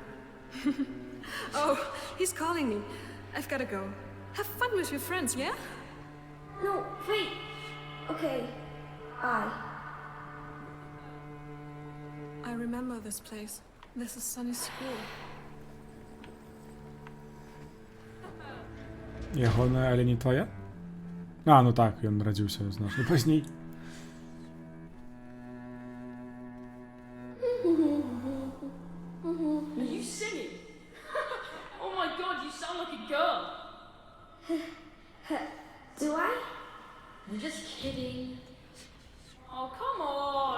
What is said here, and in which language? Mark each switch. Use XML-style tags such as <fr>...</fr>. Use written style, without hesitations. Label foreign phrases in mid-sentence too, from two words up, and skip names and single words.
<en>Oh, he's calling me. I've gotta go. Have fun with your friends, yeah? No, wait. Okay, bye. I remember this place. This is Sunny's school.</en> <be>Ягоная, але не твоя? А, ну так, ён нарадзіўся значна пазней.</be> <en>Are you singing? Oh my god, you sound like a girl. Do I? I'm just kidding. Oh, come on.</en>